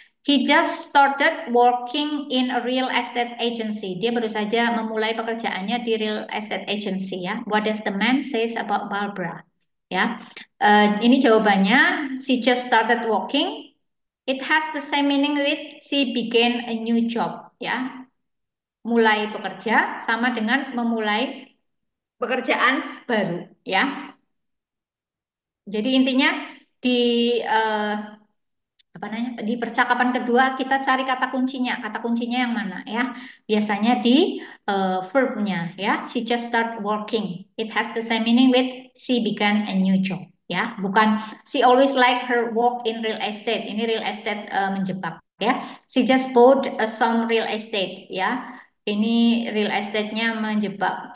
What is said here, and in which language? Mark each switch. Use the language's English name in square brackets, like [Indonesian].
[English] He just started working in a real estate agency. [Indonesian] Dia baru saja memulai pekerjaannya di real estate agency ya. [English] What does the man says about Barbara? [Indonesian] Ya, ini jawabannya. [English] She just started working. It has the same meaning with she began a new job. [Indonesian] Ya, mulai bekerja sama dengan memulai pekerjaan baru. Ya, jadi intinya di apa namanya, di percakapan kedua kita cari kata kuncinya. Kata kuncinya yang mana ya? Biasanya di verbnya ya. [English] She just start working. It has the same meaning with she began a new job ya. Bukan she always like her work in real estate. [Indonesian] Ini real estate menjebak ya. [English] She just bought some real estate ya. [Indonesian] Ini real estate-nya menjebak.